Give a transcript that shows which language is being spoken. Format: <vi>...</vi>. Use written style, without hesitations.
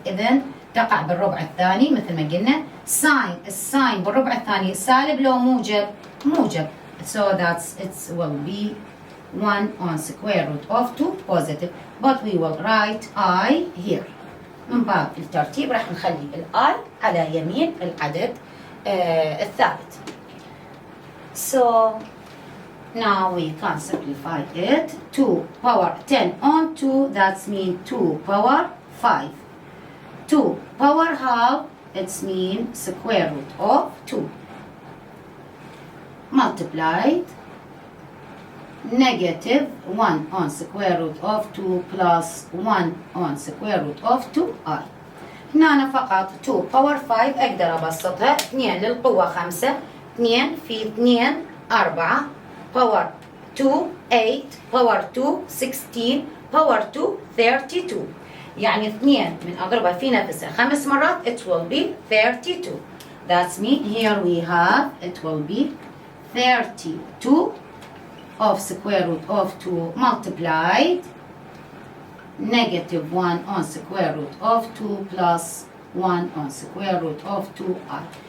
<ar>إذن تقع بالربع الثاني مثل ما قلنا. الساين بالربع الثاني سالب لو موجب؟ موجب.</ar> <en>So it will be 1 on square root of 2 positive. But we will write I here.</en> <ar>من باب الترتيب راح نخلي الآي على يمين العدد الثابت.</ar> <en>So now we can simplify it. 2 power 10 on 2, that means 2 power 5. 2 power half, it's mean square root of 2. Multiplied negative 1 on square root of 2 plus 1 on square root of 2i.</en> <ar>هنا أنا فقط 2 power 5 أقدر أبسطها 2 للقوة 5 2 في 2 4 power 2 8 power 2 16 power 2 32. يعني 2 من أضربها في نفسها 5 مرات</ar> <en>it will be 32. That's mean here we have it will be 32 of square root of 2 multiplied negative 1 on square root of 2 plus 1 on square root of 2i.</en>